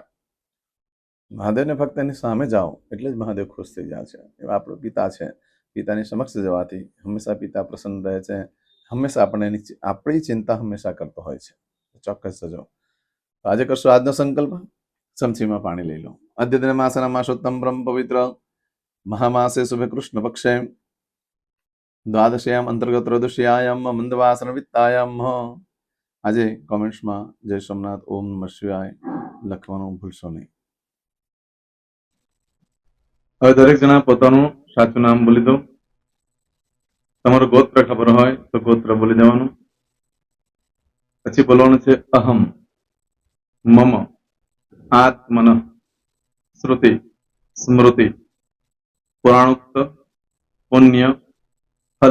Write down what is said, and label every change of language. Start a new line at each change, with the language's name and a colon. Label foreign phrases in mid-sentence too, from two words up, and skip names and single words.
Gujarati: મહાદેવને ફક્ત એની સામે જાઓ એટલે જ મહાદેવ ખુશ થઈ જાય છે। એવા આપણો પિતા છે, પિતાની સમક્ષ જવાથી હંમેશા પિતા પ્રસન્ન રહે છે। હંમેશા આપણી ચિંતા હંમેશા કરતો હોય છે। ચોક્કસ જજો। આજે કરશો આજનો સંકલ્પ, ચમચીમાં પાણી લઈ લો।
Sanskrit: અદ્યતન માસના માસોત્તમ બ્રહ્મ પવિત્ર महामासे शुभे कृष्ण पक्षे द्वादश्याम अंतर्गत त्रयोदश्यायाम मंदवासन वित्तायाम
Gujarati: આજે કોમેન્ટ્સમાં જય સોમનાથ ઓમ નમઃ શિવાય લખવાનું ભૂલશો નહીં. હવે દરેક જણા પોતાનું સાચું નામ બોલી દો. તમારું ગોત્ર ખબર હોય તો ગોત્ર બોલી દેવાનું. પછી બોલવાનું છે
Sanskrit: અહમ, મમ, આત્મન, શ્રુતિ, સ્મૃતિ, પુરાણોક્ત, પુણ્ય, ફલ,